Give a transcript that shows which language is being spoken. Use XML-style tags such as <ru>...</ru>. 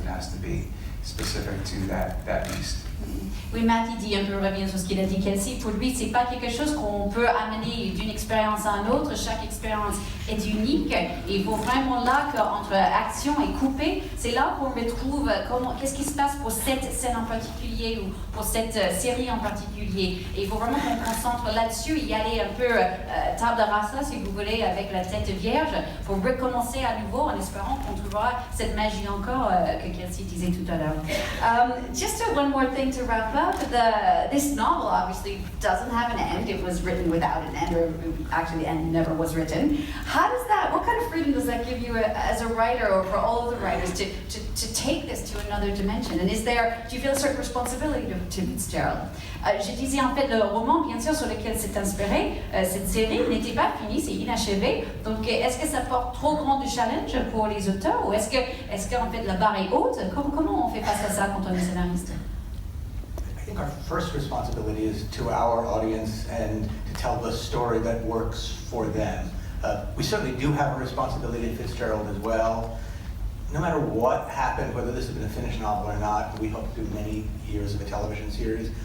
<en>It has to be specific to that beast.</en> <fr>Oui, Matt, il dit un peu revient sur ce qu'il a dit Kelsey. Pour lui, c'est pas quelque chose qu'on peut amener d'une expérience à une autre. Chaque expérience est unique. Et il faut vraiment là qu'entre action et coupé, c'est là qu'on retrouve qu'est-ce qui se passe pour cette scène en particulier ou pour cette série en particulier. Et il faut vraiment qu'on concentre là-dessus, y aller un peu table rasa, si vous voulez, avec la tête vierge, pour recommencer à nouveau en espérant qu'on trouvera cette magie encore que Kelsey disait tout à l'heure.</fr> <en>Just one more thing to wrap up. This novel obviously doesn't have an end. It was written without an end, or actually the end never was written. What kind of freedom does that give you as a writer, or for all of the writers, to take this to another dimension? And do you feel a certain responsibility to Fitzgerald?</en> <fr>Je disais en fait, le roman, bien sûr, sur lequel c'est inspiré, cette série n'était pas finie, c'est inachevé. Donc, est-ce que ça porte trop grand de challenge pour les auteurs, ou est-ce qu'en fait la barre est haute? Comment on fait face à ça quand on est scénariste?</fr> <en>I think our first responsibility is to our audience and to tell the story that works for them. We certainly do have a responsibility to Fitzgerald as well. No matter what happened, whether this had been a finished novel or not, we hope to do many years of a television series.</en>